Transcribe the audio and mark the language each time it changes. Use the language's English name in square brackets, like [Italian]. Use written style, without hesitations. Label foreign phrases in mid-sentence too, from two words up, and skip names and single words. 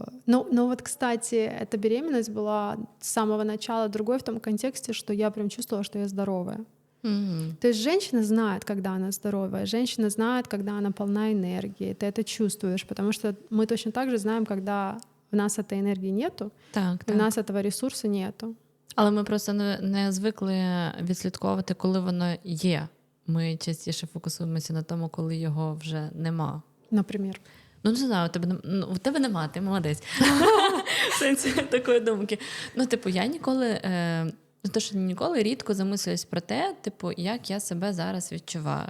[Russian] Ну вот, кстати, эта беременность была с самого начала другой в том контексте, что я прям чувствовала, что я здоровая. То есть женщина знает, когда она здоровая, женщина знает, когда она полна энергии, ты это чувствуешь, потому что мы точно так же знаем, когда в нас этой энергии нету, в нас этого ресурса нету. [Ukrainian] Але ми просто не звикли відслідковувати, коли воно є. Ми частіше фокусуємося на тому, коли його вже нема. Наприклад. Ну, не знаю, у тебе нема, ти молодець. В сенсі такої думки. Ну, типу, я ніколи рідко замислююсь про те, типу, як я себе зараз відчуваю.